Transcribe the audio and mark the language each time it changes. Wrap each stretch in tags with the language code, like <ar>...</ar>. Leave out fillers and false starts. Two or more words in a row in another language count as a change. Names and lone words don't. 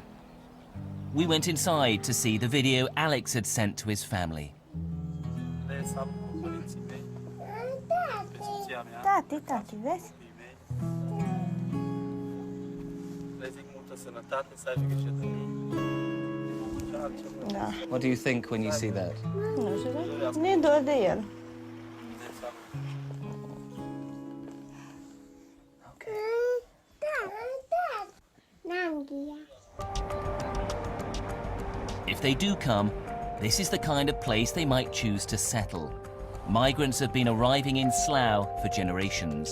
<en>We went inside to see the video Alex had sent to his family.</en> <ro>Tati, vezi?</ro> <en>What do you think when you see that?</en> <ro>Nu știu, ne-e dor de el.</ro> <en>If they do come, this is the kind of place they might choose to settle. Migrants have been arriving in Slough for generations.</en>